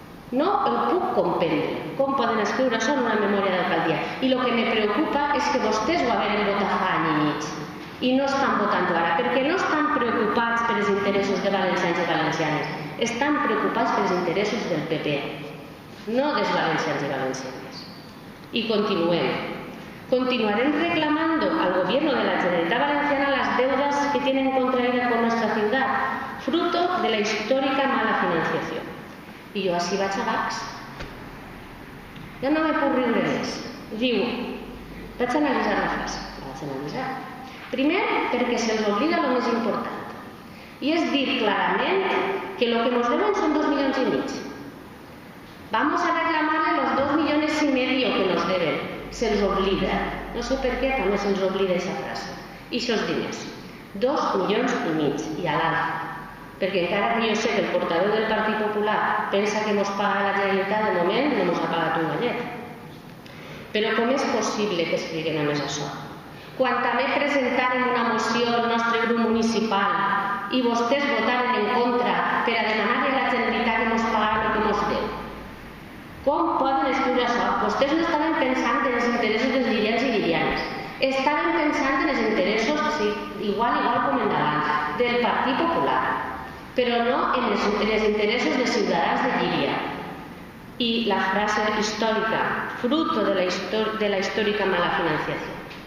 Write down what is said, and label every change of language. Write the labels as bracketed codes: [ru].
[ca] No ho puc comprendre, com poden escriure això en una memòria d'alcaldia. I el que me preocupa és que vostès ho haveren votat fa any i mig i no estan votant ara, perquè no estan preocupats per els interessos de valencians i valencianes, estan preocupats per els interessos del PP, no dels valencians i valencianes. I continuarem [es] reclamando al gobierno de la Generalitat Valenciana las deudas que tienen contraídas con nuestra ciudad, fruto de la histórica mala financiación. [ca] I jo així vaig a Bax. Ja no me puc riure més. Diu, vaig analitzar la frase. La vaig analitzar. Primer, perquè se'ls oblida el més important. I és dir clarament que el que [es] nos deben son [ca] 2,5 milions. [es] Vamos a reclamarle los 2,5 millones que nos deben. [ca] Se'ls oblida. No sé per què també se'ls oblida aquesta frase. I aquests diners. 2,5 milions. I a l'altre. Perquè encara que jo sé que el portaveu del Partit Popular pensa que mos paga la Generalitat, de moment no mos ha pagat un gallet. Però com és possible que escriguen a més això? Quan també presentaren una moció al nostre grup municipal i vostès votaren en contra per a demanar-li a la Generalitat que mos pagara el que mos deu. Com poden escriure això? Vostès no estaven pensant en els interessos dels llirians i llirianes. Estaven pensant en els interessos, sí, igual com endavant, del Partit Popular, però no en els interessos dels ciutadans de Llíria. [es] Y la frase histórica, fruto de la histórica mala financiación.